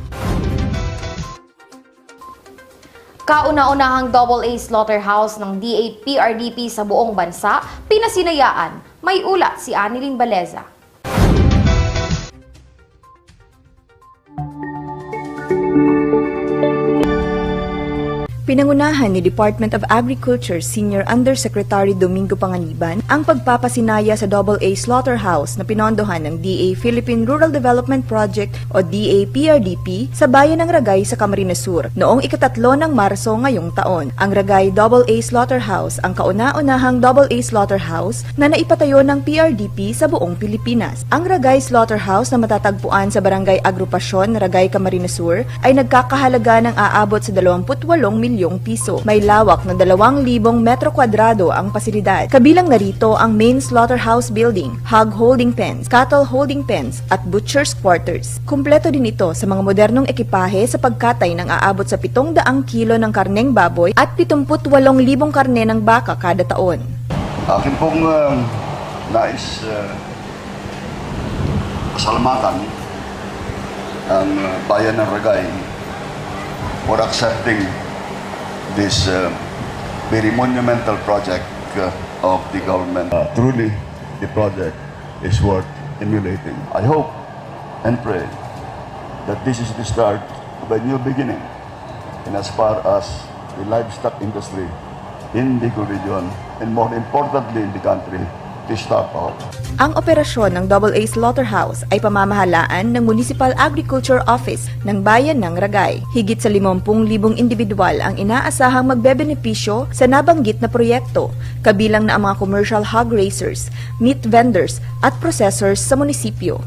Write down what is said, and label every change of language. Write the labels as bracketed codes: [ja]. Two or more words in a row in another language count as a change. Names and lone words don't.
[tl] Kauna-unahang AA slaughterhouse ng DA-PRDP sa buong bansa, pinasinayaan. May ulat si Aniling Baleza. Pinangunahan ni Department of Agriculture Senior Undersecretary Domingo Panganiban ang pagpapasinaya sa AA slaughterhouse na pinondohan ng DA Philippine Rural Development Project o DA-PRDP sa bayan ng Ragay sa Camarines Sur noong ika-3 ng Marso ngayong taon. Ang Ragay AA Slaughterhouse ang kauna-unahang AA slaughterhouse na naipatayo ng PRDP sa buong Pilipinas. Ang Ragay Slaughterhouse na matatagpuan sa Barangay Agrupasyon, Ragay, Camarines Sur ay nagkakahalaga ng aabot sa 28 milyong piso. May lawak na 2,000 metro kwadrado ang pasilidad. Kabilang narito ang [en] main slaughterhouse building, hog holding pens, cattle holding pens, [tl] at [en] butcher's quarters. [tl] Kumpleto din ito sa mga modernong ekipahe sa pagkatay ng aabot sa 700 kilo ng karneng baboy at 78,000 karne ng baka kada taon. Akin pong nais pasalamatan ang bayan ng Ragay [en] for accepting this very monumental project of the government. Truly, the project is worth emulating. I hope and pray that this is the start of a new beginning in as far as the livestock industry in the region and more importantly in the country to start off. [tl] Ang operasyon ng AA Slaughterhouse ay pamamahalaan ng Municipal Agriculture Office ng Bayan ng Ragay. Higit sa 50,000 individual ang inaasahang magbebenepisyo sa nabanggit na proyekto, kabilang na ang mga [en] commercial hog raisers, meat vendors [tl] at processors sa munisipyo.